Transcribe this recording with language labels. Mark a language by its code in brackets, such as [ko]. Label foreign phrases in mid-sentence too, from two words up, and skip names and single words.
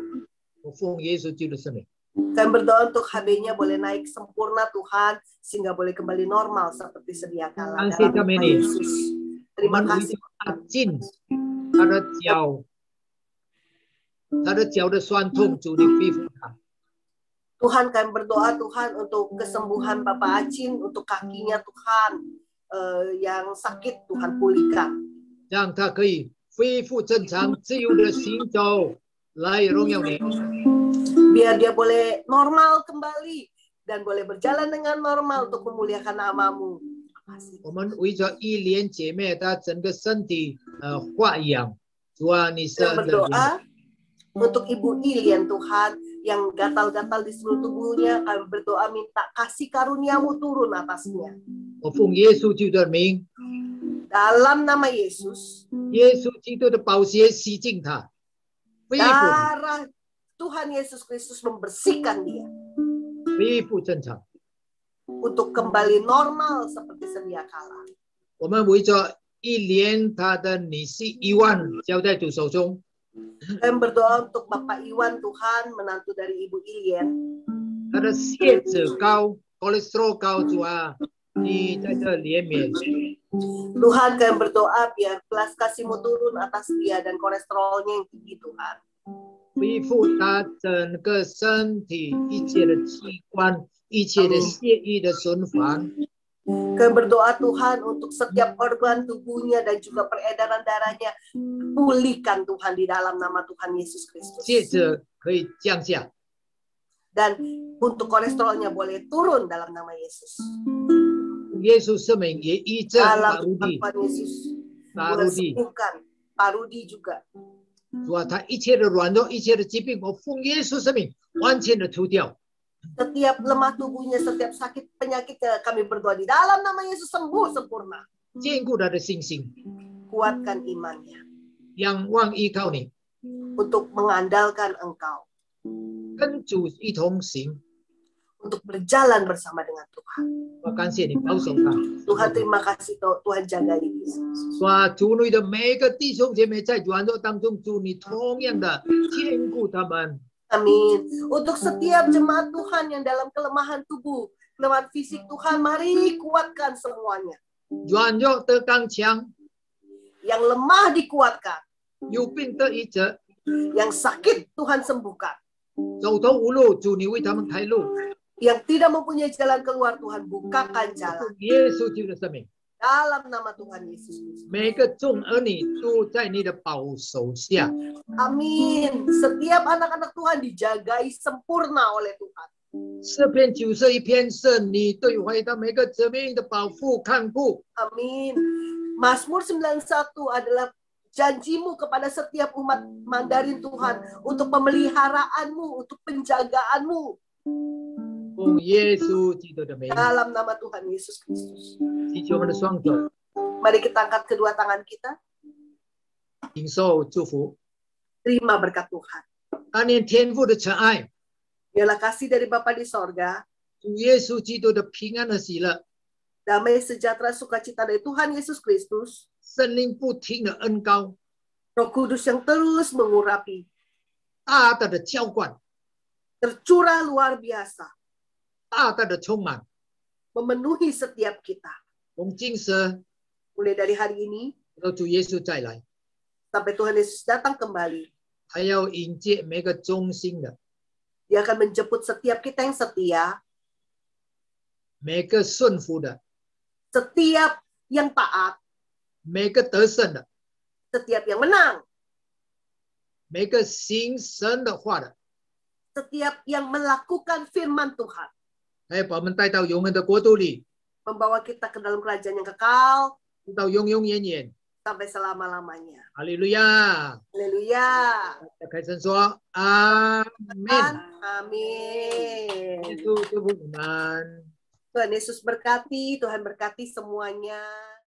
[zh] 我奉耶稣基督的圣名。 [id] kami berdoa untuk HB-nya boleh naik sempurna Tuhan, sehingga boleh kembali normal seperti sedia kala. Kasih Dalam kami nama ini. Yesus. [zh] 我 [id] Terima [zh] 们为 [id] kasih. [zh] 着阿进，他的脚的酸痛，主你恢复他。 [id] Tuhan kami berdoa Tuhan untuk kesembuhan Bapak Acin, untuk kakinya Tuhan yang sakit Tuhan pulihkan. [zh] 让他可以恢复正常、自由的行走，来荣耀你。 [id] Biar dia boleh normal kembali, dan boleh berjalan dengan normal untuk memuliakan namamu. [zh] 我们为着一莲姐妹她整个身体发痒，主啊，你是 [id] Dan berdoa untuk Ibu Ilian Tuhan yang gatal-gatal di seluruh tubuhnya, kami berdoa minta kasih karuniamu turun atasnya. [zh] 我奉耶稣基督的名， [id] Dalam nama Yesus, [zh] 耶稣基督的宝血洗净他，恢复 [id] darah Tuhan Yesus Kristus membersihkan dia [zh] 恢复正常。 [id] untuk kembali normal seperti sedia kala. [zh] 我们为着一莲她的女婿伊万交在主手中， [id] Kami berdoa untuk Bapak Iwan Tuhan, menantu dari Ibu Ilian. [zh] 他的血脂高，cholesterol 高，主啊，你在这怜悯。 [id] Tuhan, kami berdoa biar belas kasih-Mu turun atas dia dan kolesterolnya yang tinggi, Tuhan. [zh] 恢复他整个身体一切的器官，一切的血液的循环。 [id] Kami berdoa Tuhan untuk setiap organ tubuhnya dan juga peredaran darahnya. Pulihkan Tuhan di dalam nama Tuhan Yesus Kristus. [zh] 接着可以降下， [id] Dan untuk kolesterolnya boleh turun dalam nama Yesus. [zh] 耶稣圣名也医治 [id] Dalam [zh] 法鲁 [id] nama [zh] 地， [id] Tuhan Yesus. [zh] 法 [id] Boleh [zh] 鲁地， [id] sembuhkan Pak Rudi juga. [zh] 主啊，他一切的软弱，一切的疾病，我奉耶稣圣名完全的除掉。 [id] Setiap lemah tubuhnya, setiap sakit penyakitnya, kami berdoa di dalam nama Yesus sembuh sempurna. [zh] 坚固他的信心， [id] Kuatkan imannya [zh] 仰望依靠你， [id] untuk mengandalkan Engkau, [zh] 跟主一同行。 [id] untuk berjalan bersama dengan Tuhan. [zh] 我感谢你保守他， [id] Tuhan, terima kasih Tuhan jagai dia. [zh] 主啊，主你的每一个弟兄姐妹在软弱当中，主你同样的坚固他们。 [id] Amin. Untuk setiap jemaat Tuhan yang dalam kelemahan tubuh, kelemahan fisik Tuhan, mari kuatkan semuanya. [zh] 软弱得刚强， [id] Yang lemah dikuatkan, [zh] 有病得医治， [id] yang sakit Tuhan sembuhkan, [zh] 走投无路，主你为他们开路。 [id] yang tidak mempunyai jalan keluar Tuhan bukakan jalan. [zh] 耶稣基督的生命， [id] Dalam nama Tuhan Yesus Kristus. [zh] 每个众儿女都在你的保守下。 [id] Amin. Setiap anak-anak Tuhan dijagai sempurna oleh Tuhan. [zh] 诗篇91篇是你对回答每个子民的保护看顾。 [id] Amin. Mazmur 91 adalah janjimu kepada setiap umat Mandarin Tuhan untuk pemeliharaanmu, untuk penjagaanmu. [zh] 奉耶稣基督的名， [id] Dalam nama Tuhan Yesus Kristus. [zh] 举起我们的双手， [id] Mari kita angkat kedua tangan kita. [zh] 领受祝福。 [id] Terima berkat Tuhan. [zh] 当年天父的慈爱， [id] Biarlah kasih dari Bapa di sorga, [zh] 主耶稣基督的平安和喜乐， [id] damai sejahtera sukacita dari Tuhan Yesus Kristus, [zh] 圣灵不停的恩膏， [id] Roh Kudus yang terus mengurapi, [zh] 大大的浇灌， [id] tercurah luar biasa, [zh] 大大的充满。 [id] memenuhi setiap kita. [zh] 从今时 [id] Mulai dari hari ini, [zh] 到主耶稣再来， [id] sampai Tuhan Yesus datang kembali, [zh] 还要迎接每个忠心的， [id] Dia akan menjemput setiap kita yang setia, [zh] 每个顺服的， [id] setiap yang taat, [zh] 每个得胜的， [id] setiap yang menang, [zh] 每个行神的话的， [id] setiap yang melakukan firman Tuhan, [zh] 还要把我们带到永恒的国度里， [id] membawa kita ke dalam kerajaan yang kekal [zh] 到永永远远。 [id] sampai selama-lamanya. [zh] 哈利路亚！ [id] Haleluya. [zh] 开声说阿门。 [id] Amin. [zh] 耶稣祝福你们。 [id] Tuhan Yesus berkati, Tuhan berkati semuanya.